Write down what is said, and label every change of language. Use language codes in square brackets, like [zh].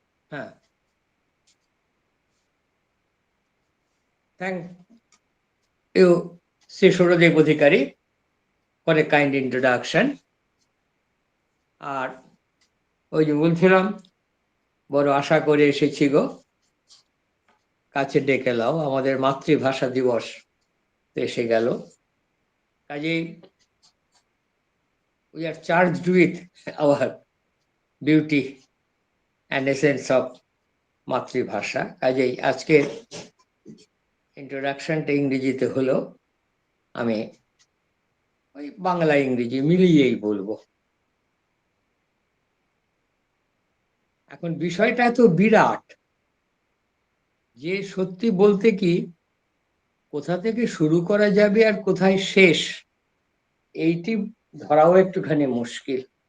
[en] হ্যাঁ thank you Shri Sourodeb Adhikari for a kind introduction. [bn] আর ওই যে বলছিলাম বড় আশা করে এসেছি গো, কাছে ডেকে লাও, আমাদের মাতৃভাষা দিবস এসে গেল। [en] কাজেই we are charged with our beauty and essence of matribhasha. [bn] কাজেই আজকের ইন্ট্রোডাকশনটা ইংরেজিতে হলো, আমি ওই বাংলা ইংরেজি মিলিয়েই বলবো। এখন বিষয়টা এত বিরাট যে সত্যি বলতে কি কোথা থেকে শুরু করা যাবে আর কোথায় শেষ এইটি ধরাও একটুখানি মুশকিল।